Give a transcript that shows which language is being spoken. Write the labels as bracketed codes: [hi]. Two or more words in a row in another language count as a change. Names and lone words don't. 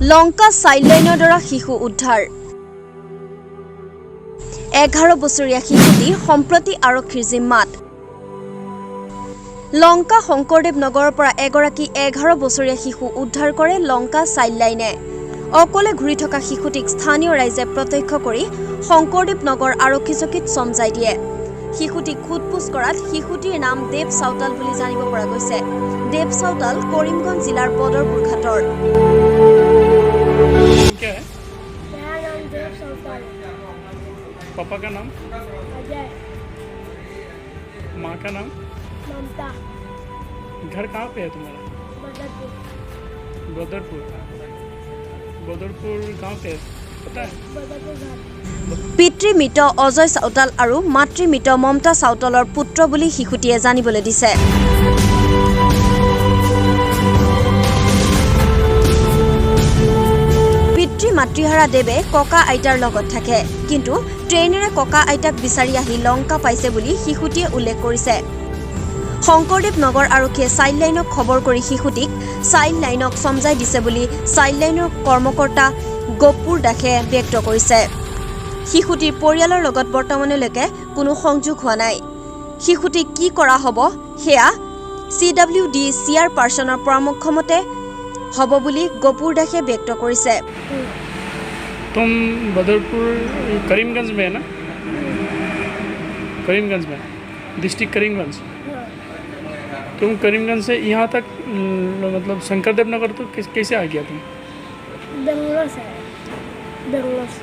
[as] লংকা চাইল্ডলাইনৰ দ্বাৰা শিশু উদ্ধাৰ 11 বছৰীয়া শিশুটি সম্প্ৰতি আৰক্ষীৰ জিম্মাত লংকা শংকৰদেৱ নগৰৰ পৰা এগৰাকী 11 বছৰীয়া শিশু উদ্ধাৰ কৰে লংকা চাইল্ডলাইনে অকলে ঘূৰি থকা শিশুটিক স্থানীয় ৰাইজে প্ৰত্যক্ষ কৰি শংকৰদেৱ নগৰ আৰক্ষী চকীত সমজাই দিয়ে শিশুটিক খুদপুছ কৰাত শিশুটিৰ নাম দেৱ সাউতাল বুলি জানিব পৰা গৈছে দেৱ সাউতাল কৰিমগঞ্জ জিলাৰ বদৰপুৰ ঘাটৰ [hi] क्या है? मेरा नाम देव साउताल। पापा का नाम? अजय। माँ का नाम? ममता। घर कहाँ पे है तुम्हारा? बदरपुर। बदरपुर। बदरपुर कहाँ पे है पता है? बदरपुर घर। [as] পিতৃ মৃত অজয় সাউতাল আৰু মাতৃ মৃত মমতা সাউতালৰ পুত্ৰ বুলি শিশুটিয়ে জানিবলৈ দিছে মাতৃহাৰা দেৱে ককা আইতাৰ লগত থাকে কিন্তু ট্ৰেইনেৰে ককা আইতাক বিচাৰি আহি লংকা পাইছে বুলি শিশুটিয়ে উল্লেখ কৰিছে শংকৰদেৱ নগৰ আৰক্ষীয়ে চাইল্ডলাইনক খবৰ কৰি শিশুটিক চাইল্ডলাইনক সমজাই দিছে বুলি চাইল্ডলাইনৰ কৰ্মকৰ্তা গপুৰ দাসে ব্যক্ত কৰিছে শিশুটিৰ परियाলৰ লগত বৰ্তমানলৈকে কোনো সংযোগ হোৱা নাই শিশুটিক কি কৰা হ'ব হেয়া CWD চেয়াৰপাৰ্সনৰ পৰামৰ্শ মতে হব বুলি গপুৰ দাসে ব্যक्त কৰিছে [hi] तुम बदरपुर करीमगंज में है ना? करीमगंज में डिस्ट्रिक्ट करीमगंज तुम करीमगंज से यहाँ तक मतलब शंकरदेव नगर तो कैसे आ गया तुम? बेंगलोर से। बेंगलोर से।